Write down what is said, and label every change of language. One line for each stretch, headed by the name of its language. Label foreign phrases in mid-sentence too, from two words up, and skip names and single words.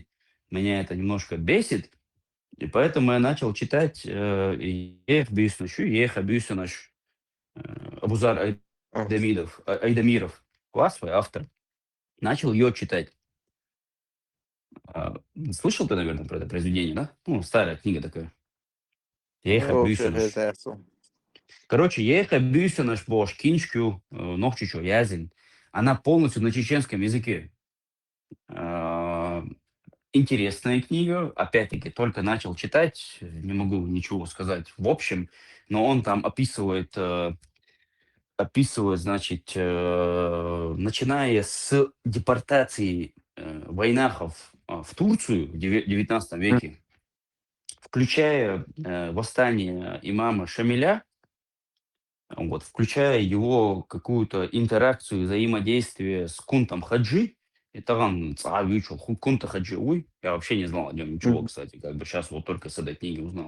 Russian: Меня это немножко бесит, и поэтому я начал читать Ех Бюснаш, Ех Бюснаш, Абузар Айдамиров, классовый автор. Начал ее читать. Слышал ты, наверное, про это произведение, да? Ну, старая книга такая. Еха Бюсенаш. Короче, Еха Бюсенаш Бош Кинчкю Нохчичо Язин. Она полностью на чеченском языке. Интересная книга. Опять-таки, только начал читать. Не могу ничего сказать в общем. Но он там описывает, значит, начиная с депортации войнахов в Турцию в 19 веке, включая восстание имама Шамиля, вот, включая его какую-то интеракцию, взаимодействие с Кунтом Хаджи, это он Кунта Хаджи, я вообще не знал о нем ничего, кстати, как бы сейчас вот только с этой книги узнал.